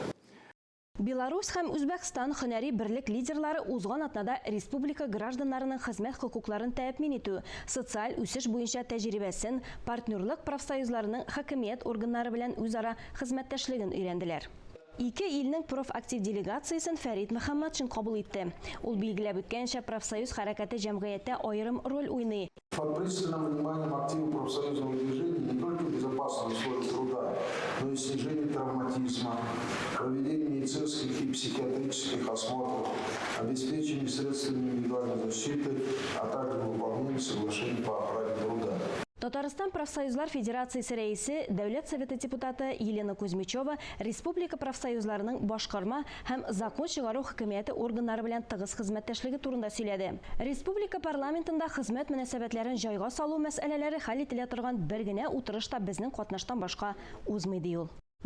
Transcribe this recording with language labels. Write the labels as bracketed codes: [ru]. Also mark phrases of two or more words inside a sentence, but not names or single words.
[tt] Беларусь һәм Үзбәкстан һөнәри берлек лидерлары узган атнада республика гражданнарының хезмәт хокукларын тәэмин итү, социаль үсеш буенча тәҗрибәсен, партнерлык профсоюзларының хакимият органнары белән үзара хезмәттәшлеген өйрәнделәр. Ике илнең профактив делегациясын Фәрит Мөхәммәтшин кабул итте. Ул билгеләп үткәнчә профсоюз хәрәкәте җәмгыятьтә аерым роль уйный. [ru] Под пристальным вниманием активов профсоюзного движения не только безопасность условий труда, но и снижение травматизма, проведение медицинских и психиатрических осмотров, обеспечение средствами индивидуальной защиты, а также выполнение соглашений по охране труда. [tt] Татарстан профсоюзлар федерациясе рәисе, Дәүләт Советы депутаты Елена Кузьмичева республика профсоюзларының башкарма һәм закон чыгару хакимияте органнары белән тыгыз хезмәттәшлеге турында сөйләде. Республика парламентында хезмәт мөнәсәбәтләрен җайга салу мәсьәләләре хәл ителә торган бер генә утырышта безнең катнаштан башка узмый ди ул.